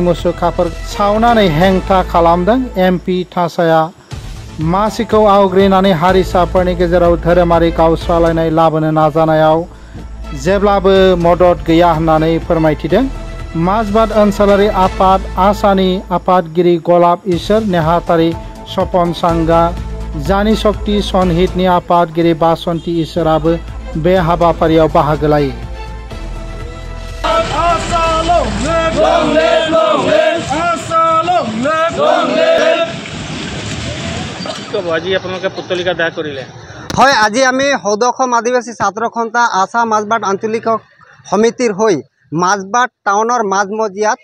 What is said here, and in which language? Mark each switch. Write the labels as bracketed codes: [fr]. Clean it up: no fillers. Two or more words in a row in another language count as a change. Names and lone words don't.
[brx] मुसुखाफोर सावनानै हेंथा खालामदों एमपि तासाया मासिखौ आवग्रिनानै हारिसाफोरनि गेजेराव धोरोमारि गावस्रालायनाय लाबोनो नाजानायाव जेब्लाबो मदद गैया होननानै फोरमायथिदों माजबाद ओनसोलारि आफाद आसानि आफादगिरि गलाब इसोर नेहाथारि सपन सांगा जानि शक्ति सनहितनि आफादगिरि बासन्ति इसोराबो बे हाबाफारियाव बाहागो लायो [as] আজি আপোনালোকে পুতলিকা দাহ কৰিলে হয় আজি আমি সদসম আদিবাসী ছাত্ৰ সন্থা আছা মাজবাট আঞ্চলিক সমিতিৰ হৈ মাজবাট টাউনৰ মাজমজিয়াত